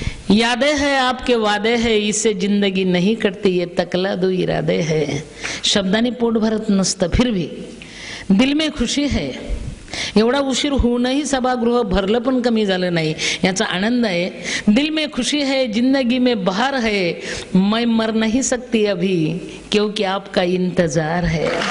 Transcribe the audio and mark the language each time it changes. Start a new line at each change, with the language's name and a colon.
Hindi: यादें है आपके वादे है, इससे जिंदगी नहीं कटती, ये तकला दो इरादे है.
Marathi: शब्दांनी पोट भरत नसतं,
Hindi: फिर भी दिल में खुशी है.
Marathi: एवढा उशीर होऊनही सभागृह भरलं पण कमी झालं नाही, याचा आनंद आहे.
Hindi: दिल में खुशी है, जिंदगी में बहार है, मैं मर नहीं सकती अभी क्योंकि आपका इंतजार है.